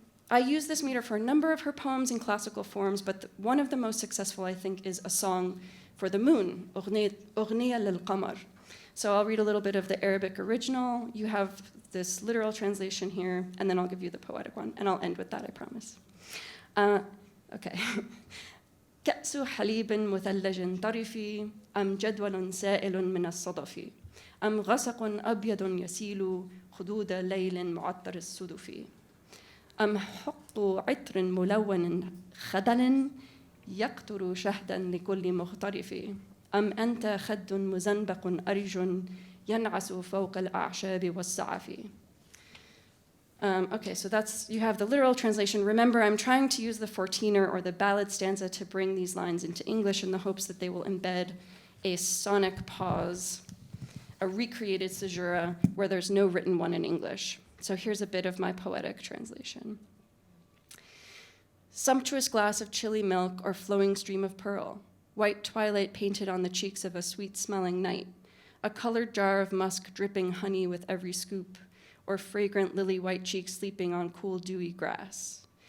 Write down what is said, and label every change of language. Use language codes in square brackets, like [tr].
[en] I use this meter for a number of her poems in classical forms, but one of the most successful, I think, is a song for the moon, [ar] أغنية للقمر. [en] So I'll read a little bit of the Arabic original. You have this literal translation here, and then I'll give you the poetic one, and I'll end with that, I promise. Okay. [ar] كأس حليب مثلج طرفي أم جدول سائل من الصدف أم غسق أبيض يسيل خدود ليل معطر الصدف أم حق عطر ملون خدل يقطر شهدا لكل مخترف أم أنت خد مزنبق أرج ينعس فوق الأعشاب والسعف. [en] Okay, so you have the literal translation. Remember, I'm trying to use the 14er or the ballad stanza to bring these lines into English in the hopes that they will embed a sonic pause, a recreated caesura where there's no written one in English. So here's a bit of my poetic translation. Sumptuous glass of chilly milk or flowing stream of pearl, white twilight painted on the cheeks of a sweet-smelling night, a colored jar of musk dripping honey with every scoop, or fragrant lily-white cheeks sleeping on cool, dewy grass.